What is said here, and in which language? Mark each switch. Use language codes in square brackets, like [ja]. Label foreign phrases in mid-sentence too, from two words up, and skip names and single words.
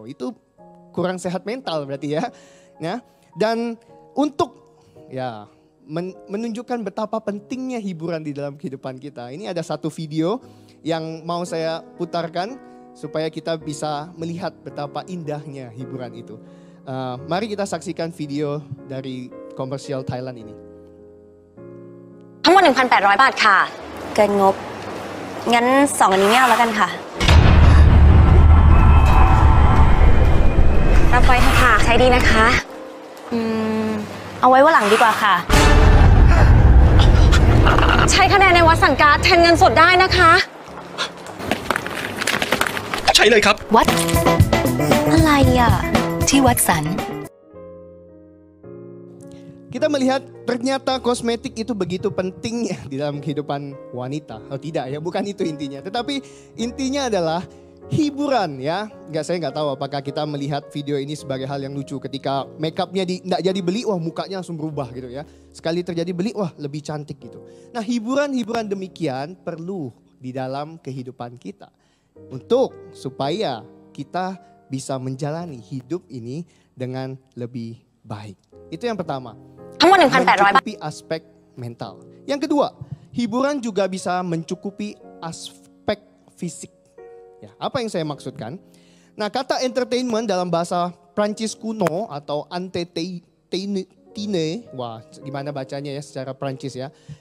[id] Itu kurang sehat mental berarti ya. Dan untuk ya menunjukkan betapa pentingnya hiburan di dalam kehidupan kita. Ini ada satu video yang mau saya putarkan supaya kita bisa melihat betapa indahnya hiburan itu. Mari kita saksikan video dari komersial Thailand ini. [th] ทั้งหมด 1,800 บาทค่ะเกินงบงั้น2อันนี้ไม่เอาแล้วกันค่ะรับไว้เถอะค่ะใช้ดีนะคะเอาไว้วันหลังดีกว่าค่ะใช้คะแนนในวัดสันการ์ดแทนเงินสดได้นะคะ ใช้เลยครับ วัดอะไรอ่ะที่วัดสัน [id] Kita melihat ternyata kosmetik itu begitu pentingnya di dalam kehidupan wanita. Oh tidak ya, bukan itu intinya. Tetapi intinya adalah hiburan ya. Saya nggak tahu apakah kita melihat video ini sebagai hal yang lucu ketika makeupnya nggak jadi beli, wah mukanya langsung berubah gitu ya. Sekali terjadi beli, wah lebih cantik gitu. Nah, hiburan-hiburan demikian perlu di dalam kehidupan kita untuk supaya kita bisa menjalani hidup ini dengan lebih baik. Itu yang pertama. [th] ทั้งหมด 1,800 บาท [id] Mencukupi aspek mental. Yang kedua, hiburan juga bisa mencukupi aspek fisik. Ya, apa yang saya maksudkan? Nah, kata entertainment dalam bahasa Prancis kuno atau entertainer, wah gimana bacanya ya secara Prancis ya.